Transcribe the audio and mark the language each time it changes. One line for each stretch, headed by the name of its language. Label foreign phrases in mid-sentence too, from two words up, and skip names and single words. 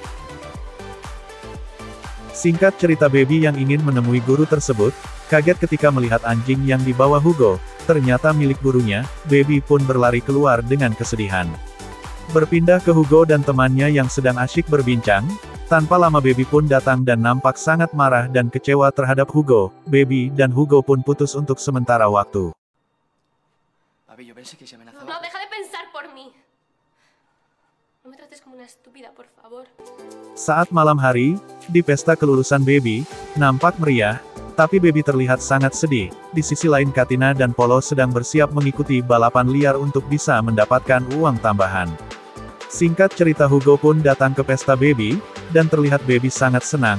Indonesian: Singkat cerita, Baby yang ingin menemui guru tersebut, kaget ketika melihat anjing yang dibawa Hugo, ternyata milik gurunya. Baby pun berlari keluar dengan kesedihan. Berpindah ke Hugo dan temannya yang sedang asyik berbincang, tanpa lama Baby pun datang dan nampak sangat marah dan kecewa terhadap Hugo. Baby dan Hugo pun putus untuk sementara waktu.
Spanish: No, deja de pensar por mí. No me trates como una estúpida, por favor.
Indonesian: Saat malam hari, di pesta kelulusan Baby, nampak meriah, tapi Baby terlihat sangat sedih. Di sisi lain Katina dan Polo sedang bersiap mengikuti balapan liar untuk bisa mendapatkan uang tambahan. Singkat cerita, Hugo pun datang ke pesta Baby, dan terlihat Baby sangat senang.